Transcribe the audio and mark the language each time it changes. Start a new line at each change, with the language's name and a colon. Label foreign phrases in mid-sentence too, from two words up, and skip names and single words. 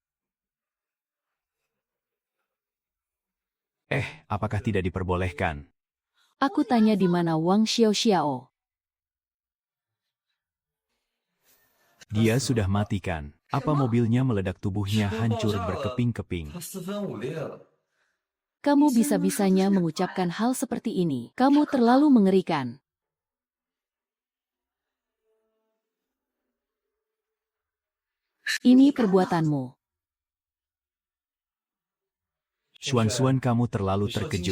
Indonesian: Apakah tidak diperbolehkan? Aku tanya di mana Wang Xiao-Xiao. Dia sudah mati kan? Apa mobilnya meledak, tubuhnya hancur berkeping-keping?
Chinese: 他四分五裂了。
Indonesian: Kamu bisa-bisanya mengucapkan hal seperti ini. Kamu terlalu mengerikan. Ini perbuatanmu. Xuan, kamu terlalu terkejut.